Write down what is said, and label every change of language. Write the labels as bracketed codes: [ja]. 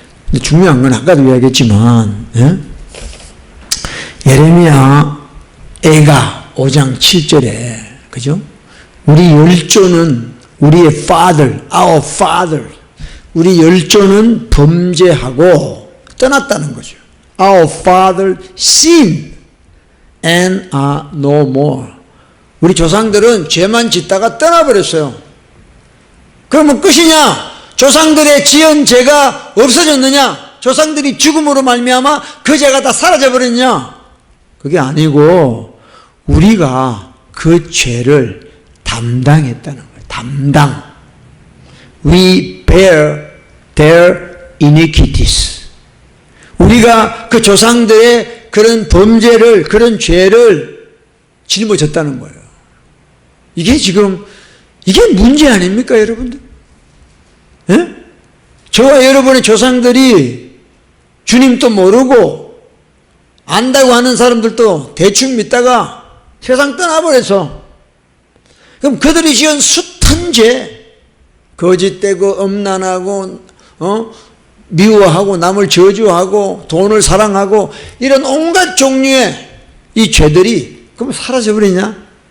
[ko] 근데 중요한 건 아까도 이야기했지만 예레미야 애가 5장 7절에 그죠? 우리 열조는 우리의 father, [en] our father [ko] 우리 열조는 범죄하고 떠났다는 거죠. [en] Our father sinned and are no more. [ko] 우리 조상들은 죄만 짓다가 떠나버렸어요. 그러면 끝이냐? 조상들의 지은 죄가 없어졌느냐? 조상들이 죽음으로 말미암아 그 죄가 다 사라져버렸냐? 그게 아니고 우리가 그 죄를 담당했다는 거예요. 담당. [en] We bear their iniquities. [ko] 우리가 그 조상들의 그런 범죄를, 그런 죄를 짊어졌다는 거예요. 이게 지금, 이게 문제 아닙니까, 여러분들? 예? 저와 여러분의 조상들이 주님도 모르고 안다고 하는 사람들도 대충 믿다가 세상 떠나버려서 그럼 그들이 지은 숱한 죄, 거짓되고 음란하고 미워하고 남을 저주하고 돈을 사랑하고 이런 온갖 종류의 이 죄들이 그럼 사라져버리냐?